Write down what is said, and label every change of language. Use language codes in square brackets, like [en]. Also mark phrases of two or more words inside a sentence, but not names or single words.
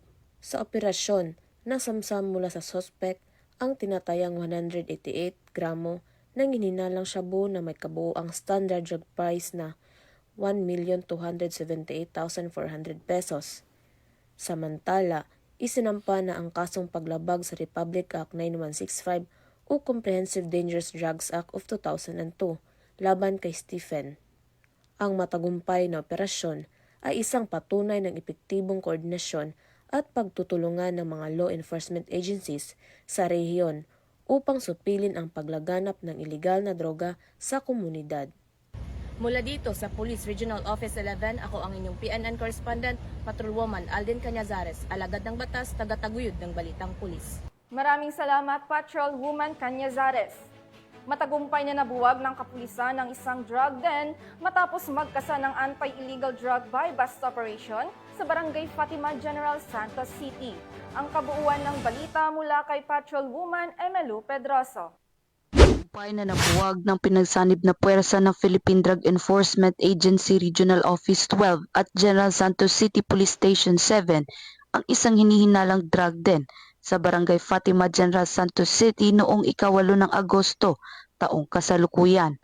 [tl] Sa operasyon, nasamsam mula sa suspect ang tinatayang 188 gramo ng hinihinalang shabu na may kabuuang [en] standard drug price [tl] na 1,278,400 pesos. Samantala, isinampa na ang kasong paglabag sa Republic Act 9165 o Comprehensive Dangerous Drugs Act of 2002 laban kay Stephen. Ang matagumpay na operasyon ay isang patunay ng epektibong koordinasyon at pagtutulungan ng mga [en] law enforcement agencies [tl] sa rehiyon upang supilin ang paglaganap ng ilegal na droga sa komunidad. Mula dito sa Police Regional Office 11, ako ang inyong PNN correspondent, Patrolwoman Aldin Cañazares, alagad ng batas, taga-taguyod ng Balitang Pulis. Maraming salamat, Patrolwoman Cañazares. Matagumpay na nabuwag ng kapulisan ng isang drug den matapos magkasa ng [en] anti-illegal drug buy-bust operation [tl] sa Barangay Fatima General Santos City. Ang kabuuan ng balita mula kay Patrolwoman Emelu Pedroso. Tagumpay na nabuwag ng pinagsanib na puwersa ng Philippine Drug Enforcement Agency Regional Office 12 at General Santos City Police Station 7 ang isang hinihinalang drug den sa Barangay Fatima General Santos City noong 8 ng Agosto, taong kasalukuyan.